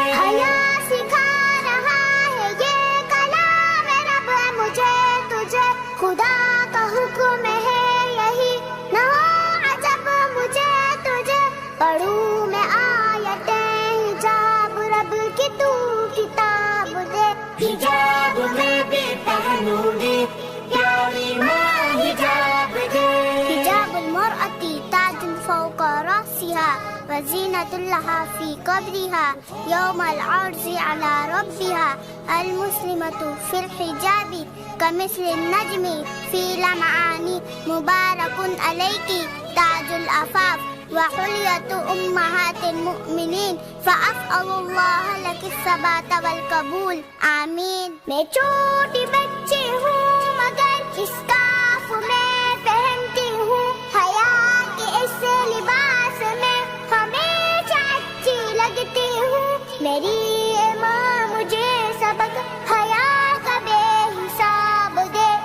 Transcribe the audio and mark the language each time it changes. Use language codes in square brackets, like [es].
[ur] حیا سکھا رہا ہے یہ کلام رب مجھے تجھے, خدا کا حکم ہے یہی, نہ ہو عجب مجھے تجھے. پڑھوں میں آیتیں حجاب رب کی تو کتاب دے. حجاب میں بھی پہنوں گی پیاری ماں حجاب دے. [ar] حجاب المرأة تاج فوق رأسها وزینة لها في قبرها يوم العرض على ربها. المسلمة في الحجاب كمثل النجم في لمعان, مبارك عليك تاج العفاف وحلیۃ امہات المؤمنین, فأسأل اللہ لک الثبات والقبول آمین. [ur] میں چھوٹی بچی ہوں مگر اسکارف میں پہنتی ہوں, حیا کے اس لباس میں ہمیشہ اچھی لگتی ہوں. میری ماں مجھے سبق حیا کا بے حساب دے.